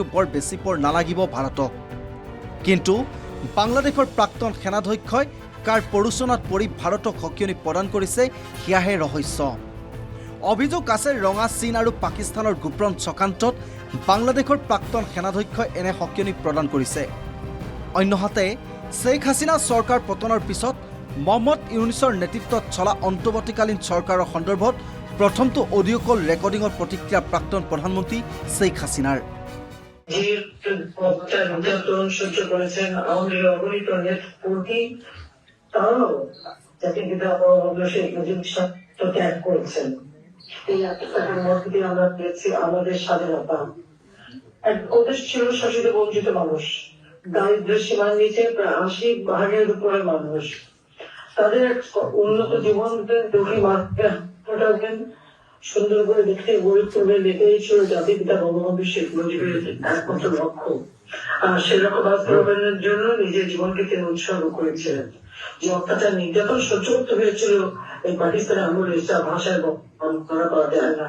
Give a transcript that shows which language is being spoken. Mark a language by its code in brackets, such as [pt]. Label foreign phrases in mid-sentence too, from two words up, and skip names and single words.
[as] বৰ বেছি পৰ নালাগিব ভাৰতক কিন্তু বাংলাদেশৰ প্ৰাক্তন সেনাধ্যক্ষই কাৰ পৰোচনাত পৰি ভাৰতক সকিয়নি প্ৰদান কৰিছে সেয়াহে ৰহস্য অভিযোগ আছে ৰঙা চীন আৰু পাকিস্তানৰ গোপন চক্ৰান্তত বাংলাদেশৰ প্ৰাক্তন সেনাধ্যক্ষই এনে সকিয়নি প্ৰদান কৰিছে অন্যহাতে শ্বেখ হাছিনা চৰকাৰ পতনৰ পিছত মহম্মদ ইউনুছৰ নেতৃত্বত চলা অন্তৰ্বৰ্তীকালীন চৰকাৰৰ সন্দৰ্ভত প্ৰথমটো [en] audio call [as] ৰেকৰ্ডিঙৰ প্ৰতিক্ৰিয়া প্ৰাক্তন প্ৰধানমন্ত্ৰী শ্বেখ হাছিনাৰ [bn] সহ্য করেছেন আমাদের অগণিত নেতৃত্বী তারাও জাতিপিতা শেখ মুজিব ত্যাগ করেছেন এই আত্মত্যাগের মধ্যে দিয়ে আমরা পেয়েছি আমাদের স্বাধীনতা এক দেশ ছিল শাসিত বঞ্চিত মানুষ দারিদ্র্যের সীমার নিচে প্রায় ৮০% উপরে মানুষ তাদের এক উন্নত জীবন দুঃখী মানুষের সুন্দর করে দেখতে গড়ে তুলবে লেগেই ছিল জাতিপিতা বঙ্গবন্ধু শেখ মুজিবের একমাত্র লক্ষ্য আর সে লক্ষ্য বাস্তবায়নের জন্য নিজের জীবনকে তিনি উৎসর্গ করেছিলেন যে অত্যাচার নির্যাতন সহ্য করতে হয়েছিল এই পাকিস্তানের আমলে ভাষায় বর্ণনা করা যায় না